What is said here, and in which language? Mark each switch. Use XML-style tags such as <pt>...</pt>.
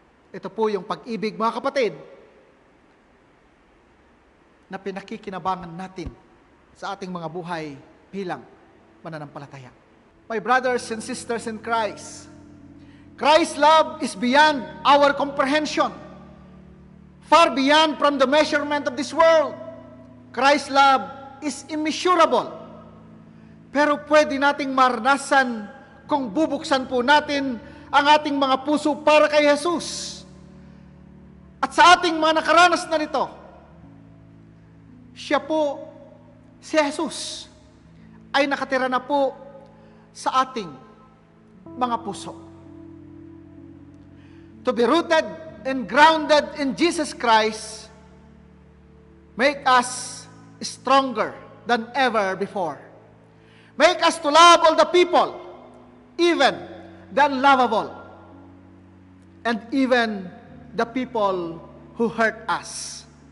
<tl>Ito po yung pag-ibig, mga kapatid, na pinakikinabangan natin sa ating mga buhay bilang mananampalataya.</tl> <en>My brothers and sisters in Christ, Christ's love is beyond our comprehension, far beyond from the measurement of this world. Christ's love is immeasurable.</en> <tl>Pero pwede nating maranasan kung bubuksan po natin ang ating mga puso para kay Jesus. At sa ating mga nakaranas na nito, siya po, si Jesus, ay nakatira na po sa ating mga puso.</tl> <en>To be rooted and grounded in Jesus Christ make us stronger than ever before. Make us to love all the people, even the unlovable, and even the people who hurt us.</en>